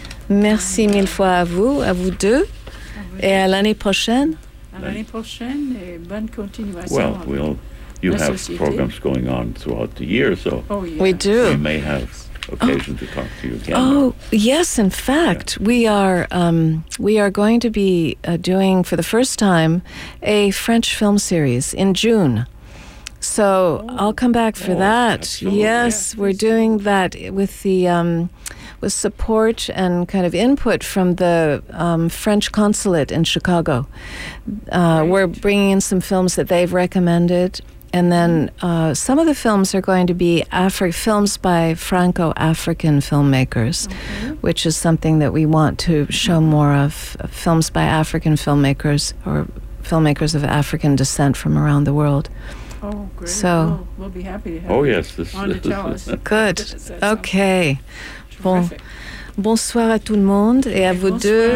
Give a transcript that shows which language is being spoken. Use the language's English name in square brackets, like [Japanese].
[French] Merci mille fois à vous deux, et à l'année prochaine. À l'année prochaine, et bonne continuation. [English] Well, we'll... You have programs going on throughout the year, so we do. We may have occasion to talk to you again. Oh, yes, in fact, we are going to be doing, for the first time, a French film series in June. So I'll come back for that. Absolutely. Yes, we're doing that with the with support and kind of input from the French consulate in Chicago. We're bringing in some films that they've recommended. And then some of the films are going to be films by Franco-African filmmakers, okay. which is something that we want to show more of, films by African filmmakers or filmmakers of African descent from around the world. Oh, great. So we'll be happy to have you on to tell us. Good. Okay. [French] Bon. Bonsoir à tout le monde et à vous deux.